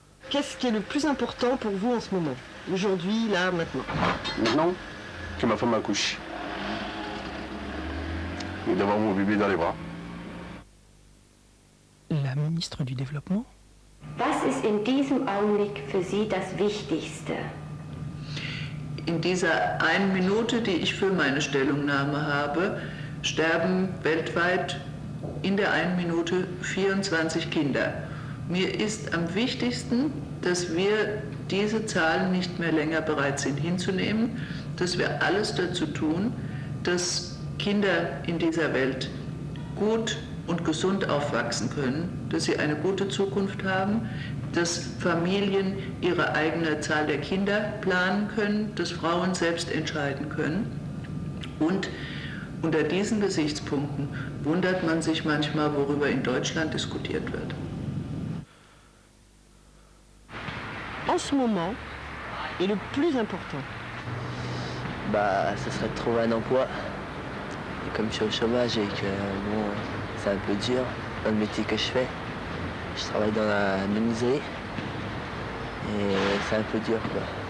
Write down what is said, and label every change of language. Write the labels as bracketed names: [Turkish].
[French] Qu'est-ce qui est le plus important pour vous en ce moment? Aujourd'hui, là, maintenant? Maintenant, que ma femme accouche. Et d'avoir mon bébé dans les bras. La ministre du Développement. [German] Was ist in diesem Augenblick für Sie das Wichtigste? In dieser 1 Minute, die ich für meine Stellungnahme habe, sterben weltweit in der 1 Minute 24 Kinder. Mir ist am wichtigsten, dass wir diese Zahlen nicht mehr länger bereit sind hinzunehmen, dass wir alles dazu tun, dass Kinder in dieser Welt gut und gesund aufwachsen können, dass sie eine gute Zukunft haben, dass Familien ihre eigene Zahl der Kinder planen können, dass Frauen selbst entscheiden können. Und unter diesen Gesichtspunkten wundert man sich manchmal, worüber in Deutschland diskutiert wird. [French] En ce moment, est le plus important? Ce serait de trouver un emploi. Et comme je suis au chômage et que bon, c'est un peu dur dans le métier que je fais, je travaille dans la menuiserie et c'est un peu dur quoi.